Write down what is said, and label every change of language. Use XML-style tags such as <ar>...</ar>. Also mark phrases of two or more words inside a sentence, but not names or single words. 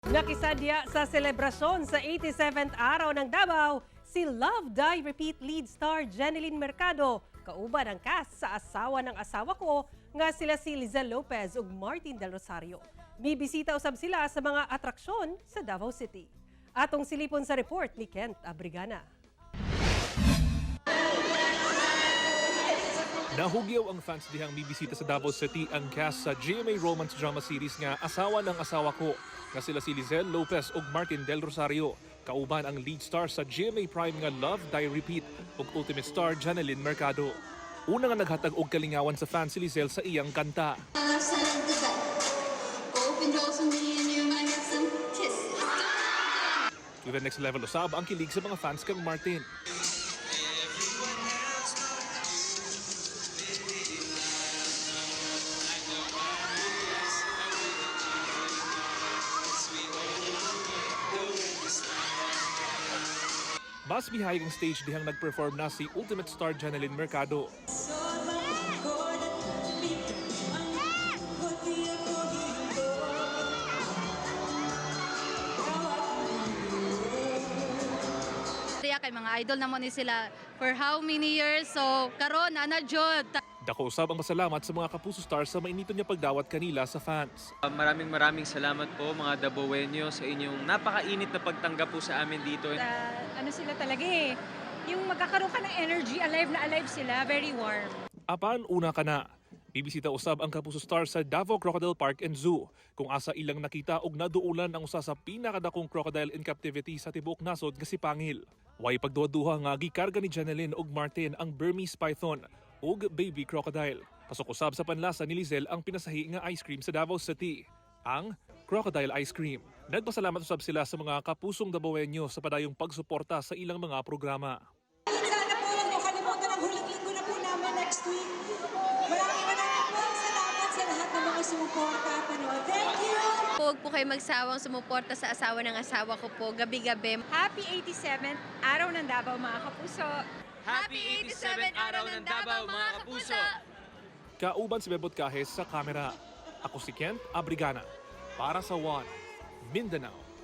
<ceb>Nakisadya sa selebrasyon sa 87th araw ng Davao, si Love Die Repeat</ceb> <en>lead star</en> <ceb>Jeneline Mercado, kauban ang cast sa Asawa ng Asawa Ko nga sila si Lizelle Lopez ug Martin Del Rosario. Bibisita usab sila sa mga atraksyon sa Davao City. Atong silipon sa report ni Kent Abrigana. Nahugyaw ang fans dihang bibisita sa Davao City ang cast sa GMA</ceb> <en>romance drama series</en> <ceb>nga Asawa ng Asawa Ko nga sila si Lizelle Lopez ug Martin Del Rosario. Kauban ang</ceb> <en>lead star</en> <ceb>sa GMA Prime nga Love Die Repeat ug</ceb> <en>ultimate star</en> <ceb>Jeneline Mercado. Una nga naghatag og kalingawan sa fans si Lizelle sa iyang kanta.</ceb> <en>To the next level</en> <ceb>usab ang kilig sa mga fans kang Martin. Mas bihayag ang stage dihang nag-perform na si</ceb> <en>ultimate star</en> <ceb>Jeneline Mercado. Kay mga idol naman ni sila</ceb> <en>for how many years,</en> <ceb>so karon ana jud. Dako usab ang pasalamat sa mga kapuso stars sa mainito niya pagdawat kanila sa fans.</ceb> <tl>Maraming salamat po mga Dabawenyo sa inyong napakainit na pagtanggap po sa amin dito. Ano sila talaga eh, yung magkakaroon ka ng energy, alive na alive sila,</tl> <en>very warm.</en> <ceb>Apan una ka na. Bibisita usab ang kapuso stars sa Davao Crocodile Park and Zoo kung asa ilang nakita og naduulan ang usa sa pinakadakong</ceb> <en>crocodile in captivity</en> <ceb>sa tibuok nasod nga si Pangil. Way pagduha-duha nga gikarga ni Jeneline ug Martin ang Burmese python ug baby crocodile. Pasok usab sa panlasa ni Lizelle ang pinasahi nga ice cream sa Davao City, ang crocodile ice cream. Nagpasalamat usab sila sa mga kapusong Dabawenyo sa padayong pagsuporta sa ilang mga programa.</ceb> <tl>Sana po lang makalimutan ang huling linggo na po namin</tl> <en>next week.</en> <tl>Maraming po salamat sa lahat ng mga sumuporta at panood.</tl> <en>Thank you!</en> <tl>Huwag po kayo magsawang sumuporta sa Asawa ng Asawa Ko po gabi-gabi. Happy 87th Araw ng Davao mga kapuso! Happy 87th Araw ng Davao mga kapuso!</tl> <ceb>Kauban si Bebot Kahes sa kamera. Ako si Kent Abrigana para sa One Mindanao.</ceb>